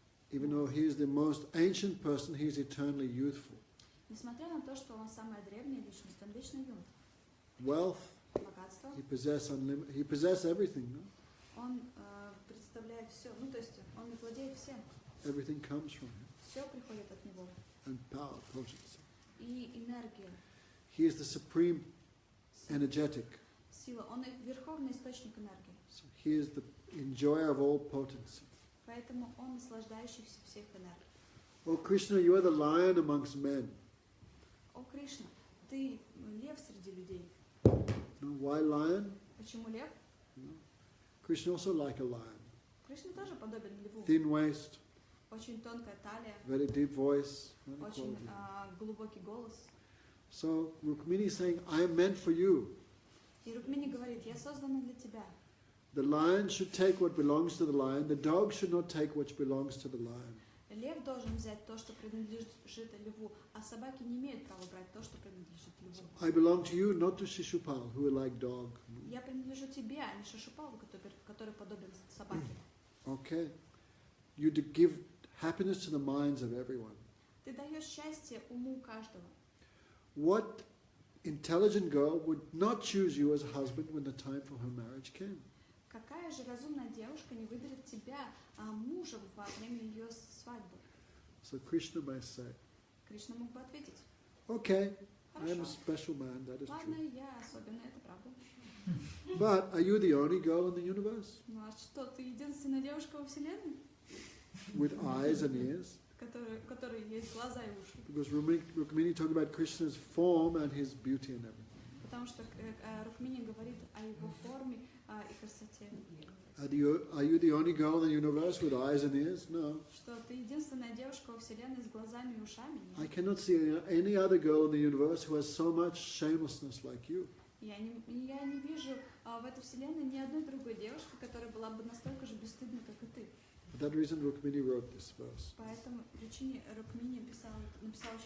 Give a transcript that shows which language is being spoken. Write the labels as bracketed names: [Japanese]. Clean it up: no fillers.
[English] even though he is the most ancient person, he is eternally youthful. [Russian] Несмотря на то, что он самая древняя личность, он вечно юн. [English] Wealth, [Russian] Богатство, [English] he possessed everything, no? [Russian] он представляет все, то есть он владеет всем. [English] Everything comes from him. [Russian] Все приходит от него. [English] And power, potency. [Russian] И энергия, [English] He is the supreme energetic. [Russian] сила. Он верховный источник энергии. [English] So he is the enjoyer of all potency. [Russian] Поэтому он наслаждающийся всех энергий. [English] Oh Krishna, you are the lion amongst men. [Russian] О, Кришна, ты лев среди людей. [English] No, why lion? [Russian] Почему лев? [English] No. Krishna also like a lion. [Russian] Кришна тоже подобен льву. [English] Thin waist, [Russian] Очень тонкая талия, [English] very deep voice. Very [Russian] очень [English] quality. [Russian] глубокий голос. [English] So Rukmini is saying, I am meant for you. [Russian] И Рукмини говорит, я создана для тебя. [English] The lion should take what belongs to the lion. The dog should not take what belongs to the lion. [Russian] Лев должен взять то, что принадлежит льву, а собаки не имеют права брать то, что принадлежит льву. [English] I belong to you, not to Shishupal, who are like dog. [Russian] Я принадлежу тебе, а не Шишупалу, который подобен собаке. [English] Okay. You give happiness to the minds of everyone. [Russian] Ты даешь счастье уму каждого. [English] What intelligent girl would not choose you as a husband when the time for her marriage came? [Russian] Какая же разумная девушка не выберет тебя мужем во время ее свадьбы? [English] So Krishna may say, [Russian] Кришна мог бы ответить: [English] okay, I am a [Russian] хорошо, [English] special man, that is [Russian] ладно, [English] true. [Russian] я особенная, это правда. [English] But are you the only girl in the universe [Russian] Ну а что, ты единственная девушка во Вселенной, [English] with eyes and ears? [Russian] у которой есть глаза и уши? [English] Because Rukmini talked about Krishna's form and his beauty and everything. [Russian] Потому что Рукмини говорит о его форме и красоте. [English] Are you the only girl in the universe with eyes and ears? No. [Russian] Что ты единственная девушка во Вселенной с глазами и ушами? [English] I [Russian] Нет. [English] cannot see any other girl in the universe who has so much shamelessness like you. [Russian] Я не вижу в этой Вселенной ни одной другой девушки, которая была бы настолько же бесстыдна, как и ты. [English] For that reason, Rukmini wrote this verse. [Russian] По этому причине Рукмини написал очень